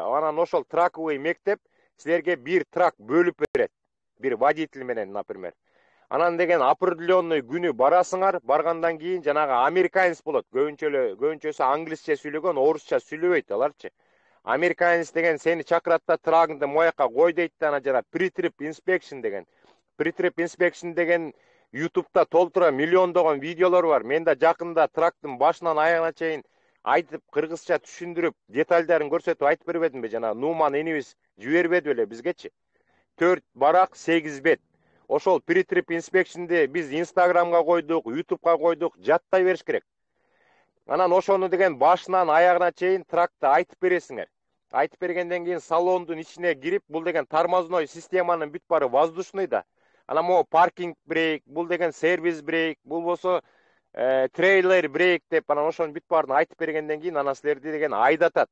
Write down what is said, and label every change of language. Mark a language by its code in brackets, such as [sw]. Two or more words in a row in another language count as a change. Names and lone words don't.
[ky] Анан ошол траковый мектеп силерге бир трак бөлүп берет. Бир водитель менен, например. Анан деген определенный күнү барасыңар, баргандан кийин жанагы американец болот. Көбүнчөсү англисче сүйлөгөн, орусча сүйлөбөйт аларчы. Американец деген сени чакырат да трагыңды мояка кой дейт да, анан жана [en] pre-trip inspection [ky] деген. [en] Pre-trip inspection [ky] деген YouTube'да толтура миллиондогон видеолор бар. Мен да жакында трактын башынан аягына чейин айтып, кыргызча түшүндүрүп, детальдарын көрсөтүп айтып бербедимби? Жана Нуман инибиз жибербеди беле бизгечи. 4 барак, 8 бет. Ошол [en] pre-trip inspection'ди [ky] биз Instagram'га койдук, YouTube'га койдук, жаттай бериш керек. Анан ошону деген башынан аягына чейин тракты айтып бересиңер. Айтып бергенден кийин салондун ичине кирип, бул деген тормозной системанын бүт баары воздушный да. Анан могу [en] parking brake, [ky] бул деген [en] service brake, [ky] бул болсо [en] trailer brake [ky] деп, анан ошонун бүт баарын айтып бергенден кийин анан силерди деген айдатат.